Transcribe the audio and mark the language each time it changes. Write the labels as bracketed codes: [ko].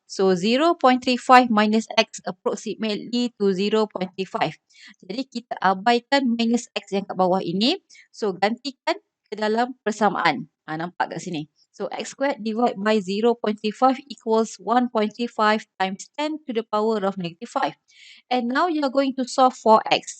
[en] So, 0.35 minus X approximately to 0.35. [ms] Jadi, kita abaikan minus X yang kat bawah ini. So, gantikan ke dalam persamaan. Nampak kat sini. [en] So, X squared divided by 0.35 equals 1.35 times 10 to the power of negative 5. And now you are going to solve for X.